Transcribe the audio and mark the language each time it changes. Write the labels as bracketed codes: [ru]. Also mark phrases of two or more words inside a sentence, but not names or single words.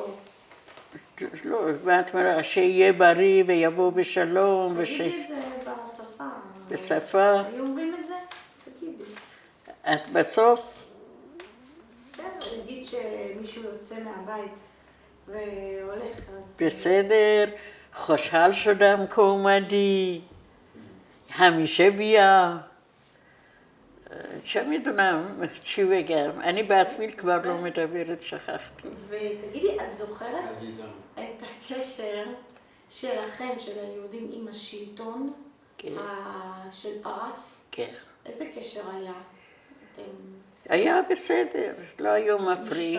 [he] לא, ואת אומרת, שיהיה בריא ויבוא בשלום. תגידי את זה בשפה. בשפה? היו אומרים את זה? תגידי. את בסוף? כן, נגיד שמישהו יוצא מהבית והולך, אז... בסדר, [fa] خوشحال شدم که اومدی همیشه بیا. چه میدونم چی بگم. [he] אני בעצמי כבר לא מדברת, שכחתי. ותגידי, את זוכרת עזיזה. את הקשר שלכם, של היהודים, עם השלטון של פרס? כן. איזה קשר היה? היה בסדר, לא היו מפריעים.